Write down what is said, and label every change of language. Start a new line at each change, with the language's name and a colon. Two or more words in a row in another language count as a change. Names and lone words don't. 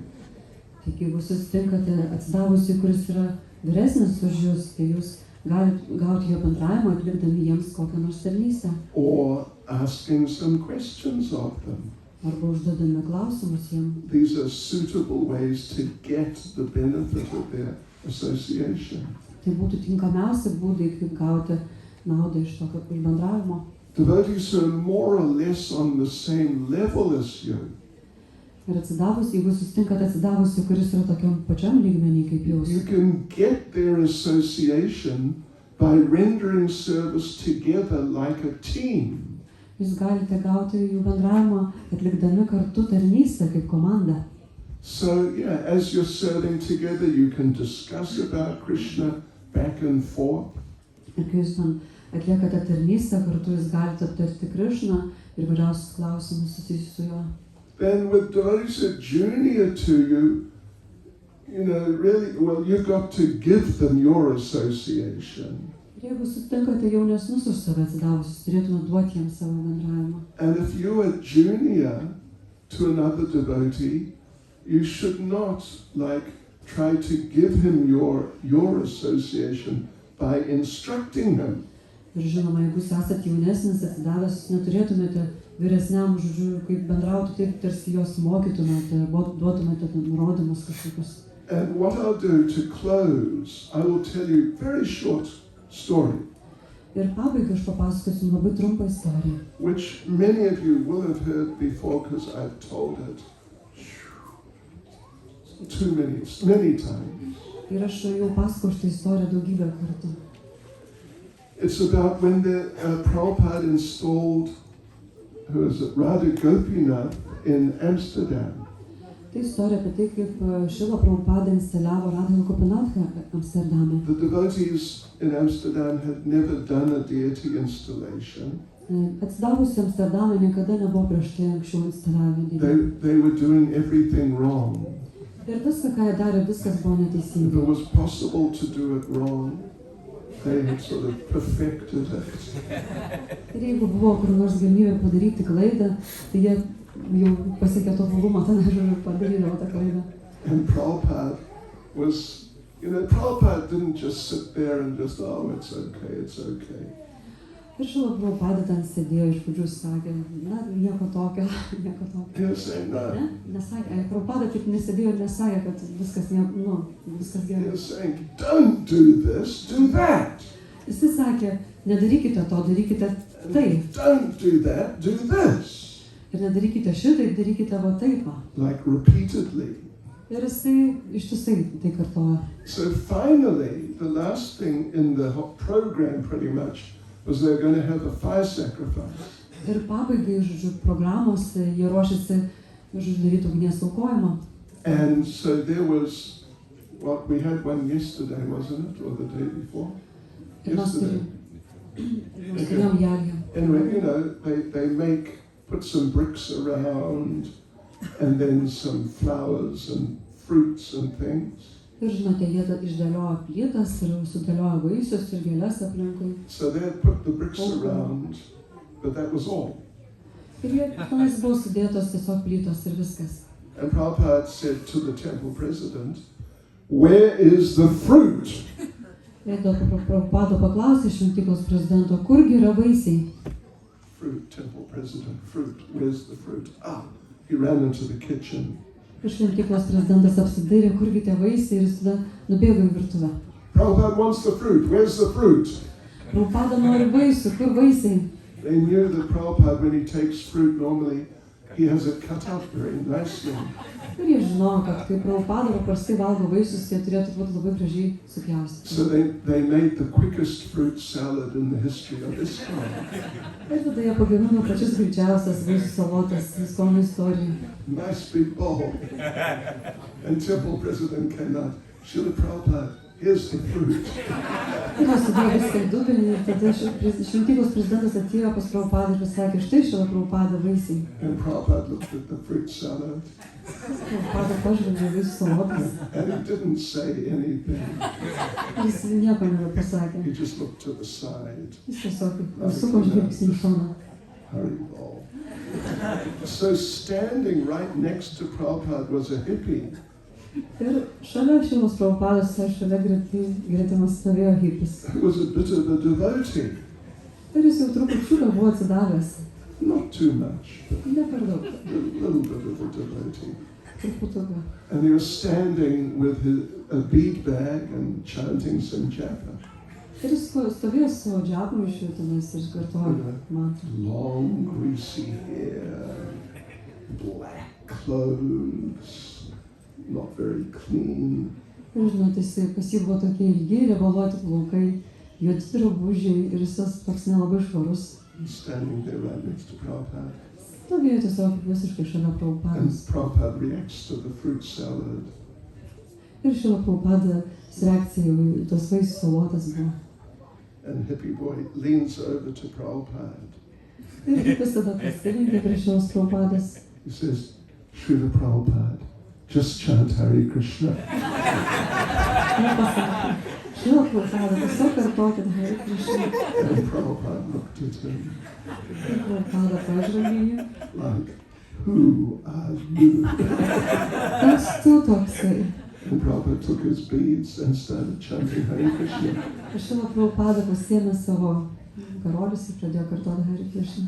Lithuanian: Taigi, jeigu susitinkate atsidavusiai, kuris yra vyresnis už jūs, tai jūs gali gauti jo bendravimą, atlikdami jiems kokią nors tarnystę.
English: or asking some questions of them.
Lithuanian: Arba užduodami klausimus jiems.
English: These are suitable ways to get the benefit of their association.
Lithuanian: Tai būtų tinkamiausi būdai, kaip gauti naudą iš tokio bendravimo.
English: Devotees who are more or less on the same level as you,
Lithuanian: Ir atsidavus, jeigu susitinkate atsidavusi, kuris yra tokiam pačiam lygmenį kaip
English: you
Lithuanian: jūs,
English: can get their association by rendering service together like a team.
Lithuanian: jūs galite gauti jų bendravimą, atlikdami kartu tarnystę kaip komanda.
English: So, yeah, as you're serving together, you can discuss about Krishna back and forth.
Lithuanian: Ir kai jūs man atliekate tarnystę, kartu jūs galite aptarti Krišną ir vairiausius klausimus susijusius su juo.
English: Then with devotees who are junior to you, you know, really, well, you've got to give them your association.
Lithuanian: Ir jeigu sutinkate jaunesnius už save atsidavusius, turėtume duoti jiems savo bendravimą.
English: And if you are junior to another devotee, you should not, like, try to give him your association by instructing him.
Lithuanian: Ir žinoma, jeigu jūs esate jaunesnis atsidavęs, jūs neturėtumėte vyresniam, žodžiu, kaip bendrauti, taip tarsi jos mokytumėte, duotumėte nurodymus kažkokius.
English: And what I'll do to close, I will tell you a very short story,
Lithuanian: Ir pabaigai aš papasakosiu labai trumpą istoriją,
English: which many of you will have heard before because I've told it many times.
Lithuanian: ir aš jau pasakau šitą istoriją daugybę kartų.
English: It's about when Prabhupada installed, who was it, Radha Gopinath in Amsterdam.
Lithuanian: Tai istorija apie tai, kaip Šrila Prabhupada instaliavo Radha Gopinathą Amsterdame.
English: The devotees in Amsterdam had never done a deity installation.
Lithuanian: Atsidavusi Amsterdame niekada nebuvo prieš tai anksčiau instaliavę dievą.
English: They were doing everything wrong.
Lithuanian: Ir viską, ką jie darė, viskas buvo
English: If
Lithuanian: neteisinga.
English: it was possible to do it wrong, they had sort of perfected it.
Lithuanian: Ir jeigu buvo kur nors galimybė padaryti klaidą, tai jie jau pasiekė tobulumą, tada žodžiu padarydavo tą klaidą.
English: And Prabhupada was, you know, Prabhupada didn't just sit there and just, oh, it's okay, it's okay.
Lithuanian: Ir Šrila Prabhupada ten sėdėjo iš pradžių sakė, na, nieko tokio, nieko tokio.
English: He was saying, no.
Lithuanian: Ne? Nesakė, Prabhupada taip nesėdėjo ir nesakė, kad viskas, viskas
English: He
Lithuanian: gerai.
English: was saying, don't do this, do that.
Lithuanian: Jisai sakė, nedarykite to, darykite taip.
English: Don't do that, do this.
Lithuanian: Ir nedarykite šitaip, darykite va taip.
English: Like repeatedly.
Lithuanian: Ir jisai ištisai tai kartoja.
English: So finally, the last thing in the program pretty much was they're going to have a fire sacrifice.
Lithuanian: Ir pabaigai, žodžiu, programos, jie ruošiasi, žodžiu, daryti ugnies aukojimą.
English: And so there was, what we had one yesterday, wasn't it, or the day before?
Lithuanian: Ir mes
English: Yesterday.
Lithuanian: turėjom jalį.
English: Anyway, you know, they put some bricks around, and then some flowers and fruits and things.
Lithuanian: Ir žinote, jie išdėliojo plytas ir sudėliojo vaisius ir gėles aplinkui.
English: So they had put the bricks around, but that was all.
Lithuanian: Ir jie tenais buvo sudėtos tiesiog plytos ir viskas.
English: And Prabhupada said to the temple president, where is the fruit?
Lithuanian: Ir dėl Prabhupada paklausė šventyklos prezidento, kurgi yra vaisiai?
English: Fruit, temple president, fruit, where's the fruit? Ah, he ran into the kitchen.
Lithuanian: Ir šventyklos prezidentas apsidairė, kurgi tie vaisiai ir jis tada nubėgo į virtuvę.
English: Prabhupada wants the fruit, where's the fruit?
Lithuanian: Prabhupada nori vaisių, kur vaisiai?
English: They knew that Prabhupada, when he takes fruit, normally he has it cut up very nicely.
Lithuanian: Ir jie žinojo, kad kai Prabhupada paprastai valgo vaisius, jie turėtų būti labai gražiai supjaustyti.
English: So they made the quickest fruit salad in the history of Islam.
Lithuanian: Ir tada jie pagamino pačias greičiausias vaisių salotas Islamo istorijoje.
English: Nice big bowl. And temple president came out, Srila Prabhupada, here's the fruit.
Lithuanian: Ir mes sudėjo viską į dubenį ir tada šventyklos prezidentas atėjo pas Prabhupadą ir pasakė, štai Šrila Prabhupada vaisiai.
English: And Prabhupada looked at the fruit salad.
Lithuanian: Prabhupada pažvelgė vaisių salotas.
English: And he didn't say anything.
Lithuanian: Jis nieko nebepasakė.
English: He just looked to the side.
Lithuanian: Jis tiesiog suko žvilgsnį į šoną. Haribol.
English: So standing right next to Prabhupada was a hippie
Lithuanian: Ir šalia Šilos Prabhupados, šalia gretimas stovėjo hipis.
English: He was a bit of a devotee,
Lithuanian: Ir jis jau trupučiuką buvo atsidavęs.
English: not too much, but
Lithuanian: Ne per daug.
English: a little bit of a devotee.
Lithuanian: Truputuką.
English: And he was standing with a bead bag and chanting some japa.
Lithuanian: Ir jis stovėjo su savo džiapmaišiu tenais ir kartojo mantrą.
English: Long, greasy hair, black clothes, not very clean.
Lithuanian: Ir žinot, pas jį buvo tokie ilgi, riebaluoti plaukai, juodi drabužiai ir jis toks nelabai švarus.
English: Standing there right next to Prabhupada.
Lithuanian: Stovėjo tiesiog visiškai šalia
English: And
Lithuanian: Prabhupados.
English: Prabhupada reacts to the fruit salad.
Lithuanian: Ir Šila Prabhupados reakcija į tos vaisių salotas buvo.
English: And hippie boy leans over to Prabhupada.
Lithuanian: Ir hipis tada pasilenkė prie Šilos Prabhupados.
English: He says, Srila Prabhupada, just chant Hare Krishna.
Lithuanian: Ir pasakė, Šila Prabhupada, tiesiog kartokit Hare Krishna.
English: And Prabhupada looked at him
Lithuanian: Ir Prabhupada pažvelgė jį.
English: like, who are you?
Lithuanian: Kas tu toksai?
English: And Prabhupada took his beads and started chanting Hare Krishna.
Lithuanian: Ir Šila Prabhupada pasiėmė savo karolius ir pradėjo kartoti Hare Krishna.